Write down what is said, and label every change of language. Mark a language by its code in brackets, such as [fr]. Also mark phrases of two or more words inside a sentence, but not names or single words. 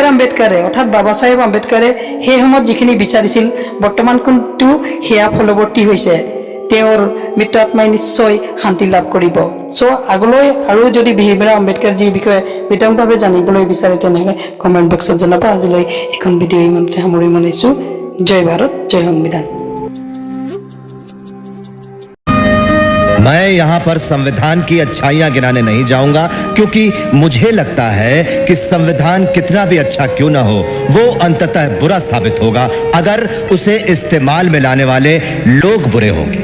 [as] আম্বেদকাৰে অৰ্থাৎ বাবা চাহেব আম্বেদকাৰে সেই সময়ত যিখিনি বিচাৰিছিল বৰ্তমান কিন্তু সেয়া ফলৱৰ্তী হৈছে। তেওঁৰ মৃত আত্মাই নিশ্চয় শান্তি লাভ কৰিব। আগলৈ আৰু যদি ভীমৰাও আম্বেদকাৰজীৰ বিষয়ে বিতংভাৱে জানিবলৈ বিচাৰে তেনেহ'লে কমেণ্ট বক্সত জনাব। আজিলৈ এখন ভিডিঅ' ইমানতে সামৰি মাৰিছোঁ। জয় ভাৰত, জয় সংবিধান। [hi] मैं यहाँ पर संविधान की अच्छाइयां गिनाने नहीं जाऊंगा, क्योंकि मुझे लगता है कि संविधान कितना भी अच्छा क्यों ना हो, वो अंततः बुरा साबित होगा अगर उसे इस्तेमाल में लाने वाले लोग बुरे होंगे।